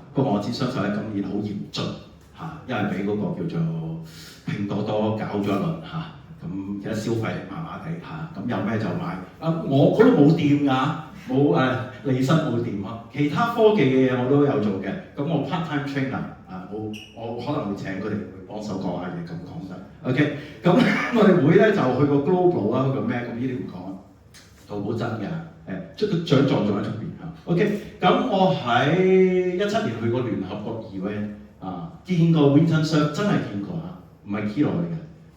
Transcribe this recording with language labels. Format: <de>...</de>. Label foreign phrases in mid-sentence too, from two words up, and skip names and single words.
<yue>不過我知雙11今年好嚴峻嚇，因為俾嗰個叫做拼多多搞咗一輪嚇。咁而家消費麻麻地嚇，咁有咩就買。我嗰度冇店㗎。冇利申冇掂啊！其他科技嘅嘢我都有做嘅，咁我</yue> <en>part time trainer</en> <yue>我可能會請佢哋幫手講下嘢咁講得。OK， 咁我哋會咧就去個 global 啦，去個咩咁呢啲唔講啦。淘寶真嘅即係個獎狀仲喺出邊嚇。OK， 咁我喺17年去過聯合國event見過 Winston Cerf 真係見過嚇，唔係 Kilo 嚟嘅。</yue>